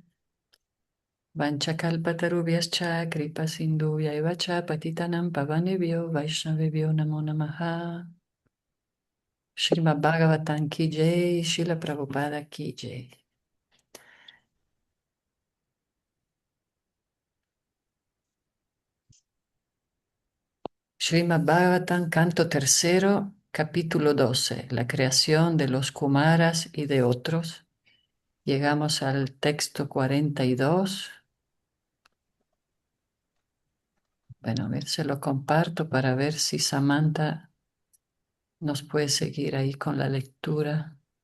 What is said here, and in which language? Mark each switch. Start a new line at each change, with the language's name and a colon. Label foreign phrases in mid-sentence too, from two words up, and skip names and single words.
Sanskrit: वाञ्छाकल्पतरुभ्यश्च कृपासिन्धुभ्य एव च पतितानां पावनेभ्यो वैष्णवेभ्यो नमो नमः.
Hindi: श्रीमद्भागवतम् की जय, श्रील प्रभुपाद की जय.
Spanish: Srimad Bhagavatam, canto tercero, capítulo 12, la creación de los Kumaras y de otros. Llegamos al texto 42. Bueno, a ver, se lo comparto para ver si Samantha nos puede seguir ahí con la lectura.